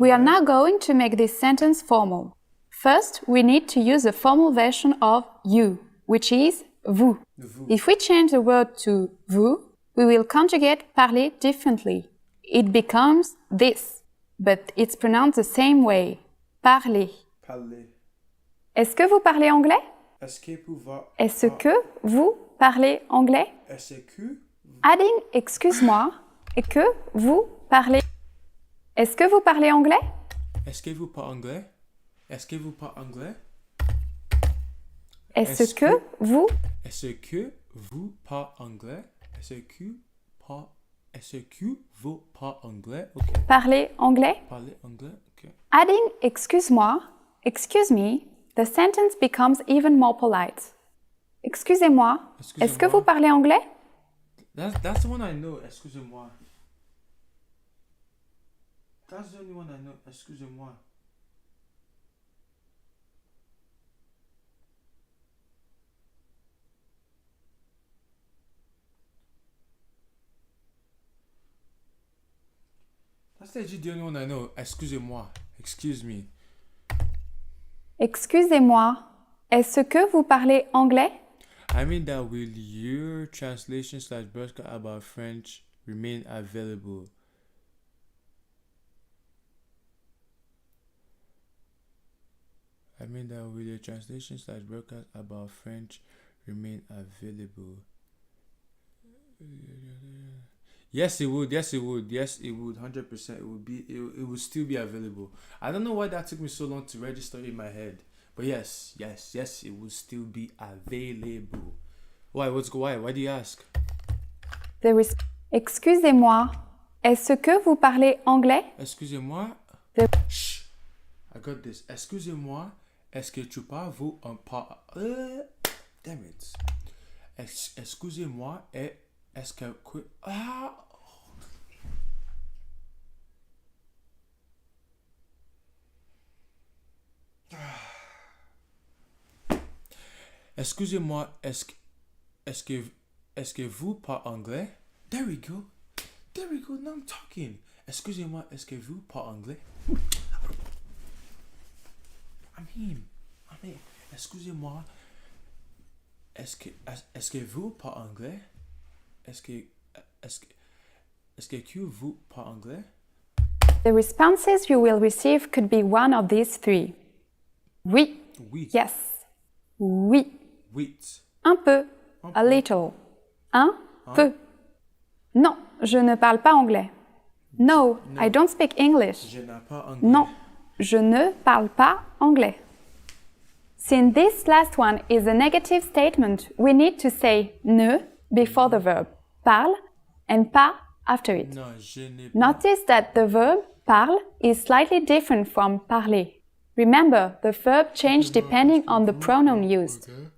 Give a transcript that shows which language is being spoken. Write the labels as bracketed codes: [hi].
[en] We are now going to make this sentence formal. First, we need to use the formal version of you, which is vous. If we change the word to vous, we will conjugate parler differently. It becomes this, but it's pronounced the same way. [fr] Parler. Parler. Est-ce que vous parlez anglais? Est-ce que vous va- Est-ce que vous parlez anglais? Est-ce que Adding excuse-moi et que vous parlez. Est-ce que vous parlez anglais? Est-ce que vous parlez anglais? Est-ce que vous parlez anglais? Est-ce que vous Est-ce que vous parlez anglais? Est-ce que vous parlez anglais? [en] OK. [fr] parlez anglais? Parlez anglais? OK. [en] Adding excuse-moi, excuse me, the sentence becomes even more polite. [fr] Excusez-moi, est-ce que Excusez-moi. vous parlez anglais? [en] That's the one I know. [fr] Excusez-moi. [en] That's the only one I know. [fr] Excusez-moi. [en] That's legit the only one I know. [fr] Excusez-moi. [en] Excuse me. [fr] Excusez-moi, est-ce que vous parlez anglais? [en] I mean that will your translation / broadcast about French remain available? I mean that will your translation / broadcast about French remain available? Yes, it would. Yes, it would. Yes, it would. 100%. It would be. It would still be available. I don't know why that took me so long to register in my head, but yes, it would still be available. Why? Why? Why do you ask? There is [fr] excusez-moi, est-ce que vous parlez anglais? Excusez-moi. [en] The- Shh. I got this. [fr] Excusez-moi. Est-ce que tu parles vous un pas? Damn it. Excusez-moi. Est-ce que ah. Excusez-moi, est-ce que vous parlez anglais? [en] There we go. There we go. Now I'm talking. [fr] Excusez-moi, est-ce que vous parlez anglais? [en] I'm him. [fr] Excusez-moi. Est-ce que vous parlez anglais? Est-ce que vous parlez anglais? [en] The responses you will receive could be one of these three. [fr] Oui, Oui. [en] yes. [fr] Oui, [en] Wait. [fr] un peu, [en] a little. [fr] Un peu. Non, je ne parle pas anglais. [en] No, I don't speak English. [fr] Je n'ai pas anglais. Non, je ne parle pas anglais. [en] Since this last one is a negative statement, we need to say ne before the verb, parle, and pas after it. [fr] Non, je n'ai pas. [en] Notice that the verb parle is slightly different from parler. Remember, the verb changed depending on the pronoun used.